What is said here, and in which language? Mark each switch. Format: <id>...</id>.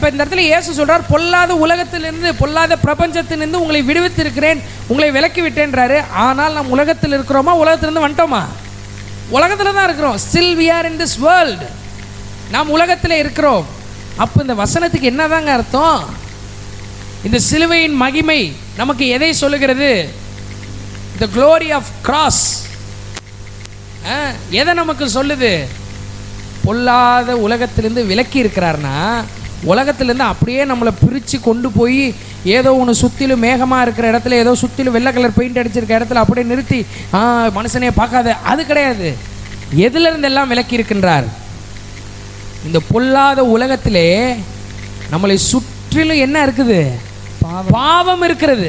<ta>இப்போ இந்த இடத்துல இயேசு சொல்கிறார், பொல்லாத உலகத்திலிருந்து பொல்லாத பிரபஞ்சத்திலிருந்து உங்களை விடுவித்திருக்கிறேன், உங்களை விலக்கி விட்டேன்றாரு. ஆனால் நாம் உலகத்தில் இருக்கிறோமா? உலகத்திலிருந்து வந்துட்டோமா? உலகத்தில் தான் இருக்கிறோம்.</ta> <en>Still we are in this world.</en> <ta>நாம் உலகத்தில் இருக்கிறோம். அப்போ இந்த வசனத்துக்கு என்னதாங்க அர்த்தம்? இந்த சிலுவையின் மகிமை நமக்கு எதை சொல்லுகிறது?</ta> <en>The glory of cross</en> <ta>எதை நமக்கு சொல்லுது? பொல்லாத உலகத்திலிருந்து விலக்கி இருக்கிறார்னா, உலகத்திலேருந்து அப்படியே நம்மளை பிரித்து கொண்டு போய் ஏதோ ஒன்று சுற்றிலும் மேகமாக இருக்கிற இடத்துல, ஏதோ சுற்றிலும் வெள்ளை கலர் பெயிண்ட் அடிச்சிருக்க இடத்துல அப்படியே நிறுத்தி மனுஷனே பார்க்காத, அது கிடையாது. எதிலிருந்து எல்லாம் விலக்கி இருக்கின்றார்? இந்த பொல்லாத உலகத்திலே நம்மளை சுற்றிலும் என்ன இருக்குது? பாவம் இருக்கிறது.</ta>